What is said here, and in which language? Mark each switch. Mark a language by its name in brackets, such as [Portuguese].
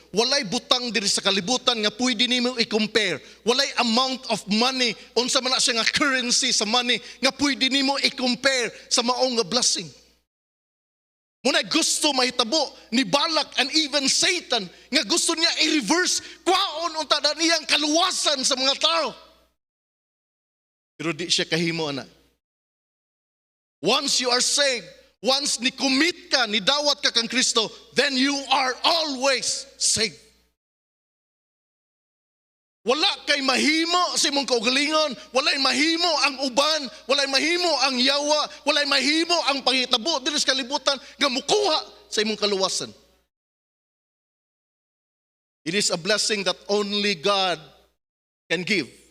[Cebuano] Walay butang diri sa kalibutan nga pwede nimo i-compare. Walay [English] amount of money, [Cebuano] unsa man na siya nga currency sa money nga pwede nimo i-compare sa maong nga blessing. Muna gusto mahitabo ni Balak [English] and even Satan [Cebuano] nga gusto niya i-reverse kwaon unta na niyang kaluwasan sa mga tao. Pero di siya kahimo ana. [English] Once you are saved, once ni-commit ka, [Cebuano] ni-dawat ka kang Kristo, [English] then you are always saved. [Cebuano] Wala kay mahimo sa imong kaugalingon, walay mahimo ang uban, walay mahimo ang yawa, walay mahimo ang panghitabo dili sa kalibutan nga mukuha sa imong kaluwasan. [English] It is a blessing that only God can give.